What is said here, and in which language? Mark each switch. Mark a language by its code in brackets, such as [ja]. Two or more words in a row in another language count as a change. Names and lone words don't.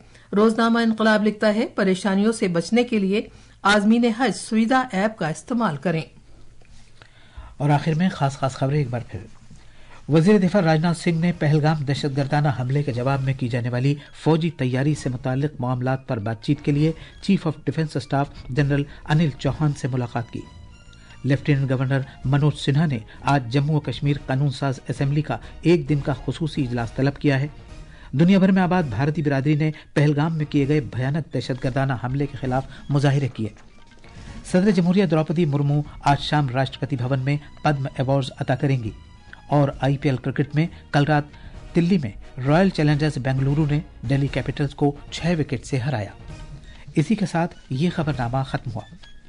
[ur] روزنامہ انقلاب لکھتا ہے، پریشانیوں سے بچنے کے لیے عازمین حج سویدھا ایپ کا استعمال کریں۔ اور آخر میں خاص خبریں ایک بار پھر۔ وزیر دفاع راجناتھ سنگھ نے پہلگام دہشت گردانہ حملے کے جواب میں کی جانے والی فوجی تیاری سے متعلق معاملات پر بات چیت کے لیے [en] Chief of Defence Staff [ur] جنرل انل چوہان سے ملاقات کی۔ لیفٹیننٹ گورنر منوج سنہا نے آج جموں و کشمیر قانون ساز اسمبلی کا 1 دن کا خصوصی اجلاس طلب کیا ہے۔ دنیا بھر میں آباد بھارتی برادری نے پہلگام میں کیے گئے بھیانک دہشت گردانہ حملے کے خلاف مظاہرے کیے۔ صدر جمہوریہ دروپدی مرمو آج شام راشٹرپتی بھون میں پدم ایوارڈز عطا کریں گی۔ اور IPL کرکٹ میں کل رات دلی میں رائل چیلنجرز بنگلورو نے دہلی کیپٹلز کو 6 وکٹ سے ہرایا۔ اسی کے ساتھ یہ خبرنامہ ختم ہوا۔